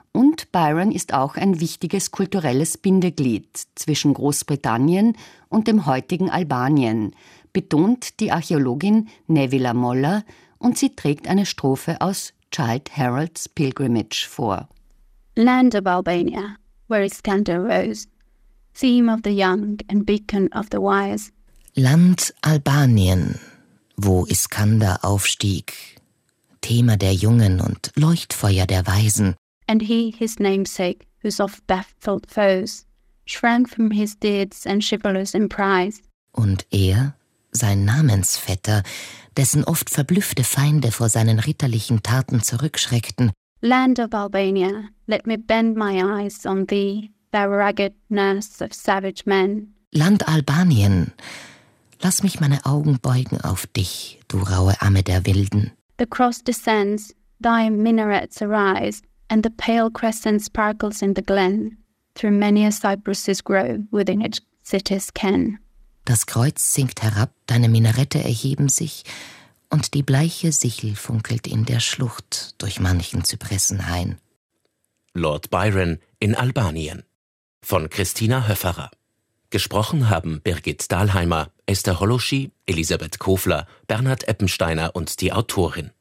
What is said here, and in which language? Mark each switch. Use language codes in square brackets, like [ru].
[de] Und Byron ist auch ein wichtiges kulturelles Bindeglied zwischen Großbritannien und dem heutigen Albanien, betont die Archäologin Nevila Molla, und sie trägt eine Strophe aus Childe Harold's Pilgrimage vor. [en] Land of Albania, where Iskander rose, theme of the young and beacon of the wise. [de] Land Albanien, wo Iskander aufstieg, Thema der Jungen und Leuchtfeuer der Weisen. [en] And he, his namesake, whose oft-baffled foes shrank from his deeds and chivalrous emprise. [de] Und er, sein Namensvetter, dessen oft verblüffte Feinde vor seinen ritterlichen Taten zurückschreckten. [en] Land of Albania, let me bend my eyes on thee, thou rugged nurse of savage men. [de] Land Albanien, lass mich meine Augen beugen auf dich, du raue Amme der Wilden. [en] The cross descends, thy minarets arise, and the pale crescent sparkles in the glen, through many a cypress's grove within its city's ken. [de] Das Kreuz sinkt herab, deine Minarette erheben sich, und die bleiche Sichel funkelt in der Schlucht durch manchen Zypressenhain. Lord Byron in Albanien von Christina Höfferer. Gesprochen haben Birgit Dahlheimer, Esther Holoschi, Elisabeth Kofler, Bernhard Eppensteiner und die Autorin.